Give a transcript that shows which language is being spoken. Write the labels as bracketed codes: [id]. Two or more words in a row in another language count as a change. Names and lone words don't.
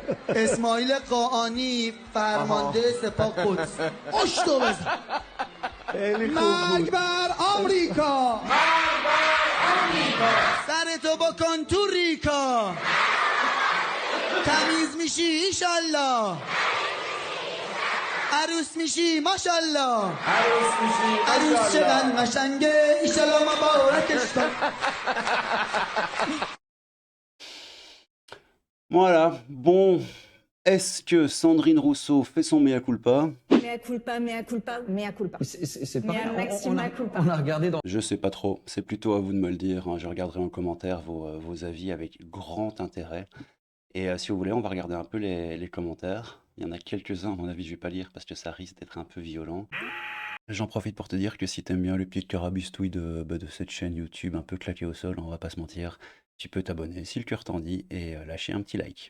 [fa] اسماعیل قاآنی فرمانده سپاه قدس اشتو بزن مرگ بر آمریکا سرتو بکن تو ریکا تمیز میشی ایشالله عروس میشی ماشالله عروس چقدر قشنگه ایشالله مبارکش کن. [fr] Voilà, bon, est-ce que Sandrine Rousseau fait son [la] mea culpa? Mea culpa, mea culpa, mea culpa. [fr] C'est Mais pareil, un maximum culpa. on a regardé dans... Je sais pas trop, c'est plutôt à vous de me le dire, hein. Je regarderai en commentaire vos avis avec grand intérêt. Et si vous voulez, on va regarder un peu les commentaires. Il y en a quelques-uns, à mon avis, je vais pas lire parce que ça risque d'être un peu violent. J'en profite pour te dire que si t'aimes bien le pied de carabistouille de cette chaîne YouTube un peu claquée au sol, on va pas se mentir, tu peux t'abonner si le cœur t'en dit et lâcher un petit like.